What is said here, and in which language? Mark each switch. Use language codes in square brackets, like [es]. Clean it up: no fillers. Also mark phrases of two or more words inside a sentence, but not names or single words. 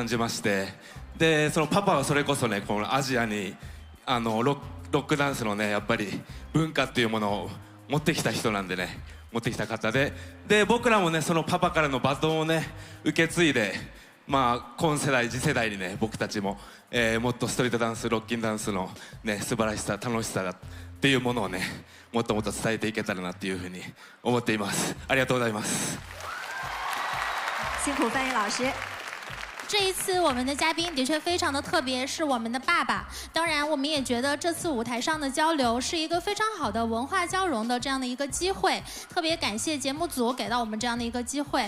[ja] じまして、でそのパパはそれこそねこのアジアにロックダンスのねやっぱり文化っていうものを持ってきた人なんでね、持ってきた方で、僕らもねそのパパからのバトンをね受け継いで、まあ今世代次世代にね僕たちも、もっとストリートダンスロッキンダンスのね素晴らしさ楽しさっていうものをねもっともっと伝えていけたらなっていうふうに思っています。ありがとうございます。 [zh] 辛苦翻译老师。这一次我们的嘉宾的确非常的特别，是我们的爸爸。当然，我们也觉得这次舞台上的交流是一个非常好的文化交融的这样的一个机会，特别感谢节目组给到我们这样的一个机会。